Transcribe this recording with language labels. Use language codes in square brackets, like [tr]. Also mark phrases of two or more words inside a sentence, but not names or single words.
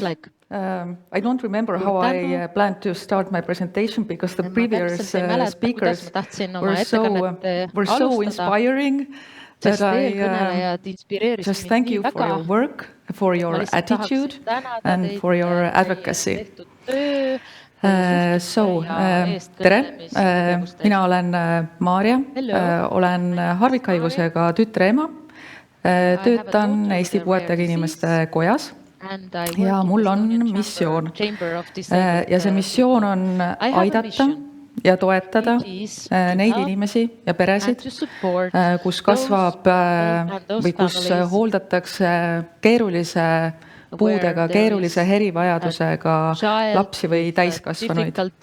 [en] I don't remember how I planned to start my presentation because the previous speakers were so inspiring that I just thank you for your work, for your attitude and for your advocacy. [et] Tere, mina olen Maarja, olen harvikhaigusega tütre ema, töötan Eesti Puuetega Inimeste Kojas ja mul on missioon. Ja see missioon on aidata ja toetada neid inimesi ja peresid, kus kasvab või kus hooldatakse keerulise puudega, keerulise erivajadusega lapsi või täiskasvanuid.